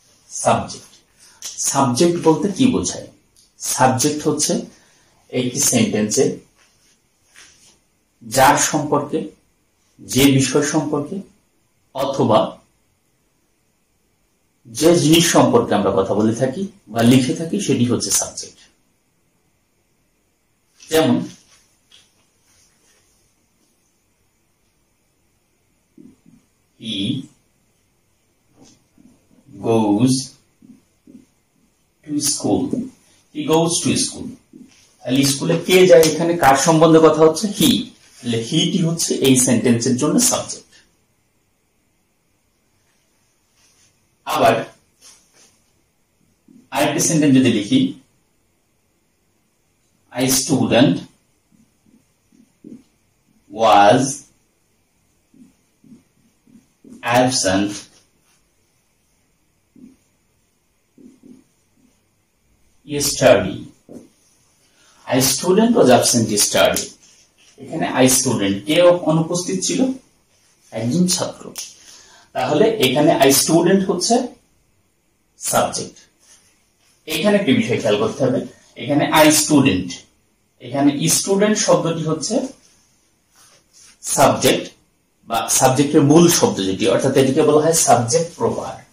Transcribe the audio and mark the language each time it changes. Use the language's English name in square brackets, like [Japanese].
[Bangla] Subject. Subject বলতে কি বোঝায়? সাবজেক্ট হচ্ছে একটি সেন্টেন্সে যার সম্পর্কে, যে বিষয় সম্পর্কে অথবা যে জিনিস সম্পর্কে আমরা কথা বলে থাকি বা লিখে থাকি সেটি হচ্ছে সাবজেক্ট। [English] যেমন he goes to school, he goes to school। [Bangla] তাহলে স্কুলে কে যায়, এখানে কার সম্বন্ধে কথা হচ্ছে? হি। তাহলে হিটি হচ্ছে এই সেন্টেন্সের জন্য সাবজেক্ট। আবার আরেকটি সেন্টেন্স যদি লিখি, [English] a student was absent yesterday, a student was absent yesterday। [Bangla] এখানে a student কে অনুপস্থিত ছিল? একজন ছাত্র। তাহলে এখানে a student হচ্ছে সাবজেক্ট। এখানে একটি বিষয় খেয়াল করতে হবে, এখানে a student, এখানে স্টুডেন্ট শব্দটি হচ্ছে সাবজেক্ট বা সাবজেক্টের মূল শব্দ যেটি, অর্থাৎ এটিকে বলা হয় সাবজেক্ট প্রপার।